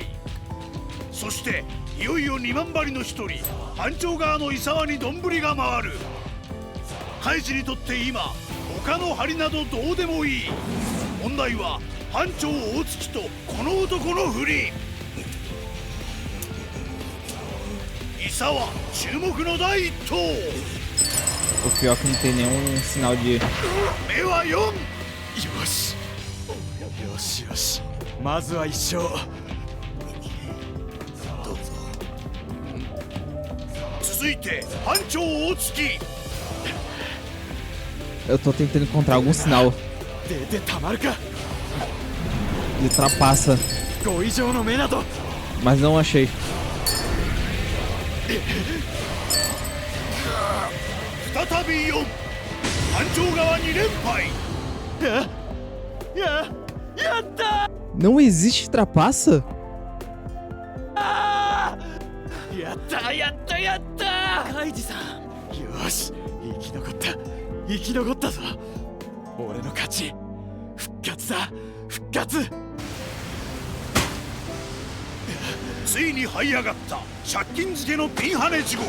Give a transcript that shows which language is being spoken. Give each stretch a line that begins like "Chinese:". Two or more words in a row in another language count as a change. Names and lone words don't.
Japanese: そしていよいよ2万針の一人班長側の伊沢にどんぶりが回る。開示にとって今他の針などどうでもいい。問題は班長大月とこの男の振り。伊沢注目の第一投。
Portuguese: O pior é que não tem nenhum sinal de.
Japanese: 目は4。よしよしよし、まずは1勝。続いて班長大月。
Portuguese: Eu tô tentando encontrar algum sinal
Japanese: 出てたまるか。
Portuguese: de trapaça,
Japanese: 5以上の目など。
Portuguese: mas não achei.
Japanese: 再び4。班長側2連敗。やった。
Portuguese: Não existe trapaça?
Japanese: やったやったやった。カイジさん、よし、生き残った、生き残ったぞ。俺の勝ち。復活だ、復活。ついに這い上がった借金漬けのピンハネ地獄。